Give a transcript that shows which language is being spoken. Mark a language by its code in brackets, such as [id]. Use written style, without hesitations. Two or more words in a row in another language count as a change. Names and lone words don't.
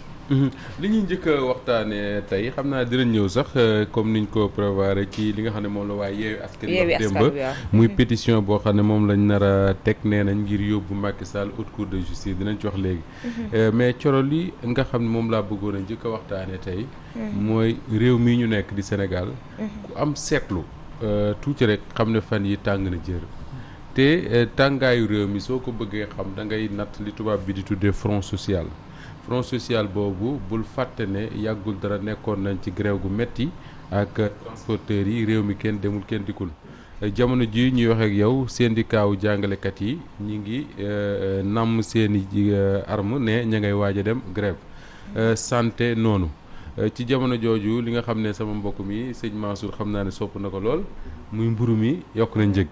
[wo] li ñuy njëkk a waxtaanee tey xam naa dinañ ñëw sax comme niñ ko prévoir ci li nga xam ne moom la waaye Yewwi Askan Wi wax démb muy pétition boo xam ne moom lañ nar a teg nee nañ ngir yóbbu Macky Sall [fr] haute cour de justice [wo] dinañ ci wax léegi. mais coro li nga xam ne moom laa bëggoon a njëkk a waxtaanee tey. mooy réew mii ñu nekk di Sénégal. ku am seetlu tuuti rek xam ne fan yi tàng na jër. te tàngaayu réew mi soo ko bëggee xam da ngay natt li tubaab bi di tuddee [fr] front social. front social [wo] boobu bul fàtte ne yàggul dara nekkoon nañ ci grève gu metti ak transporteurs yi réew mi kenn demul kenn dikkul jamono ji ñuy wax ak yow syndicat wu jàngalekat yi ñi ngi namm seeni arme ne ña ngay waaj a dem [fr] grève santé [wo] noonu ci jamono jooju li nga xam ne sama mbokk mi sëñ Mansour xam naa ne sopp na ko lool muy mburu mi yokk na njëg